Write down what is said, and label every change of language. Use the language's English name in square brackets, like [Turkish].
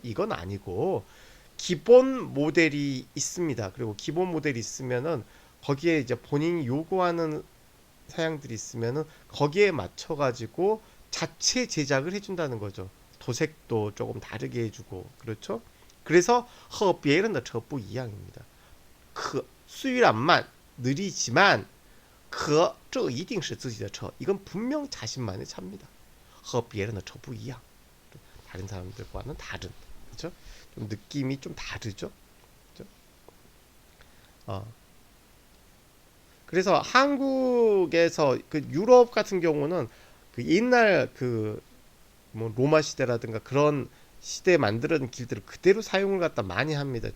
[Korean] 이건 아니고 기본 모델이 있습니다. 그리고 기본 모델이 있으면은 거기에 이제 본인이 요구하는 사양들이 있으면은 거기에 맞춰 가지고 자체 제작을 해준다는 거죠. 도색도 조금 다르게 해주고 그렇죠. [Chinese] 그래서 和别人的车不一样 [Korean] 입니다. [Chinese] 虽然慢 [Korean] 느리지만 [Chinese] 可这一定是自己的车 [Korean] 이건 분명 자신만의 차입니다. [Chinese] 和别人的车不一样 [Korean] 다른 사람들과는 다른 그렇죠? 좀 느낌이 좀 다르죠. 그렇죠? 그래서 한국에서 그 유럽 같은 경우는 그 옛날 그 뭐 로마 시대라든가 그런 시대에 만들어진 길들을 그대로 사용을 갖다 많이 합니다.